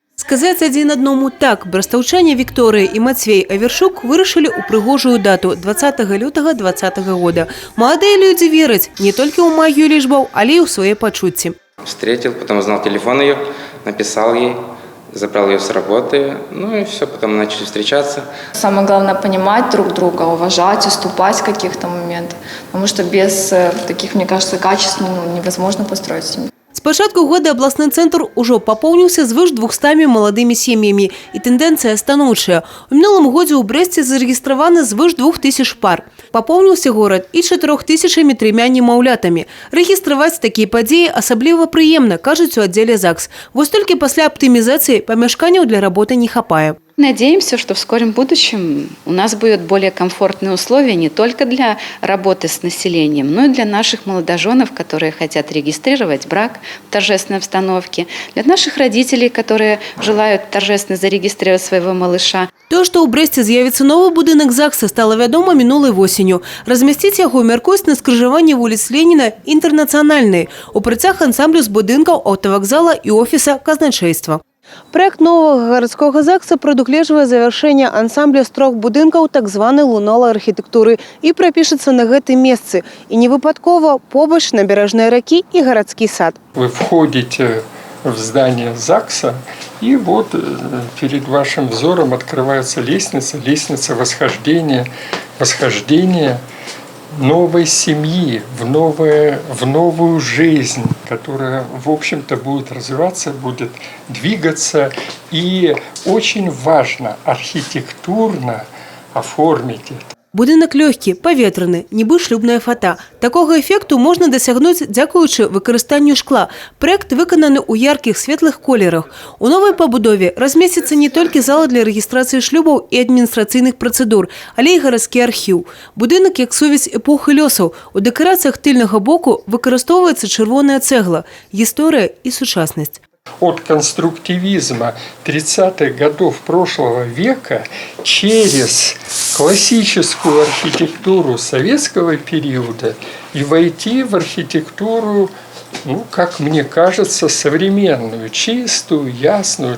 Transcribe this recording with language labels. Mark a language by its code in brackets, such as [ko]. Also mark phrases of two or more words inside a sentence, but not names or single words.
[be] Сказаць адзін аднаму так, брастаўчане Вікторыя і Мацвей Авершук вырашылі ў прыгожую дату 20 лютага 2020 года. Маладыя людзі вераць не толькі ў магію лічбаў, але і ў свае пачуцці. [ru] Встретил, потом узнал телефон ее, написал ей, забрал ее с работы, ну и все, потом начали встречаться. Самое главное понимать друг друга, уважать, уступать в каких-то моментах, потому что без таких, мне кажется, качеств невозможно построить семью. [be] С пачатку года абласны цэнтр ужо папоўніўся звыш 200 маладымі сем'ямі, і тэндэнцыя станоўчая. У мінулым годзе ў Брэсце зарэгістраваны звыш 2000 пар. Папоўніўся горад і 4003 немаўлятамі. Рэгістраваць такія падзеі асабліва прыемна, кажуць у аддзеле ЗАГС. Вось толькі пасля аптымізацыі памяшканняў для работы не хапае. [ru] Надеемся, что в скором будущем у нас будут более комфортные условия не только для работы с населением, но и для наших молодоженов, которые хотят регистрировать брак в торжественной обстановке, для наших родителей, которые желают торжественно зарегистрировать своего малыша. [be] То, што ў Брэсце з'явіцца новы будынак ЗАГСа, стала вядома мінулай восенню. Размясціць яго мяркуюць на скрыжаванні вуліц Леніна Інтэрнацыянальнай у прыцях ансамблю з будынкаў аўтавакзала і офіса казначейства. [ru] Проект нового городского ЗАГСа [be] прадугледжвае завяршэнне ансамбля з 3 будынкаў так званай лунолай архітэктуры і прапішацца на гэтым месцы. І не выпадкова побач набярэжнай ракі і гарадскі сад. [ru] Вы входите в здание ЗАГСа, и вот перед вашим взором открывается лестница восхождения новой семьи, в новую жизнь, которая, в общем-то, будет развиваться, будет двигаться. И очень важно архитектурно оформить это. [be] Будынак лёгкі, паветраны, нібы шлюбная фата. Такога эфекту можна дасягнуць дзякуючы выкарыстанню шкла. Праект выкананы ў яркіх светлых колерах. У новай пабудове размесціцца не толькі зала для рэгістрацыі шлюбаў і адміністрацыйных працэдур, але і гарадскі архіў. Будынак як сувязь эпохі лёсаў. У дэкарацыях тыльнага боку выкарыстоўваецца чырвоная цэгла, гісторыя і сучаснасць. [ru] От конструктивизма 30-х годов прошлого века через классическую архитектуру советского периода и войти в архитектуру, ну, как мне кажется, современную, чистую, ясную.